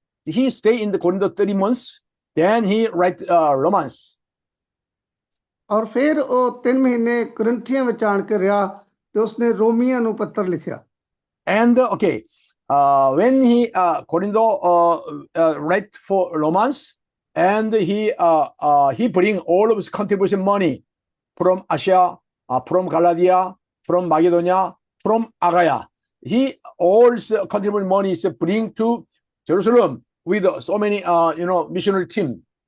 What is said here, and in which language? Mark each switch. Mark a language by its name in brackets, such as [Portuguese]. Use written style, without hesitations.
[English] He stay in the Corinto 30 months. Then he write Romans. [Punjabi] ਔਰ ਫਿਰ ਉਹ 3 ਮਹੀਨੇ ਕੋਰਿੰਥੀਆਂ ਵਿੱਚ ਆਣ ਕੇ ਰਿਹਾ ਤੇ ਉਸਨੇ ਰੋਮੀਆਂ ਨੂੰ ਪੱਤਰ ਲਿਖਿਆ [English] And when he Corinto write for Romans, and he bring all of his contribution money from Asia, from Galatia, from Macedonia, from Achaia. He all contribute money is bring to Jerusalem with so many missionary team.